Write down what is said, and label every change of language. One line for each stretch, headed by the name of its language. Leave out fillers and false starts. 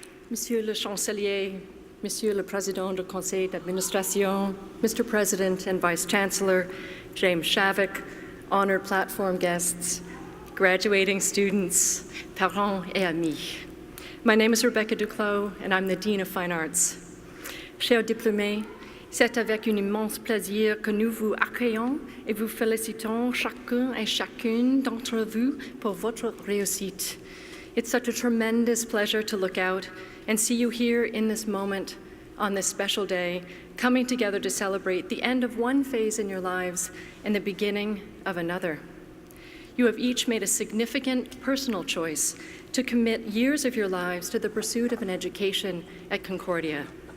French: Monsieur le Chancelier, Monsieur le Président du Conseil d'Administration, Mr.
English: President and Vice Chancellor, James Shavik, honored platform guests, graduating students,
French: parents et amis.
English: My name is Rebecca Duclos, and I'm the Dean of Fine Arts.
French: Chers diplômés, c'est avec un immense plaisir que nous vous accueillons et vous félicitons chacun et chacune d'entre vous pour votre réussite.
English: It's such a tremendous pleasure to look out and see you here in this moment, on this special day, coming together to celebrate the end of one phase in your lives and the beginning of another. You have each made a significant personal choice to commit years of your lives to the pursuit of an education at Concordia.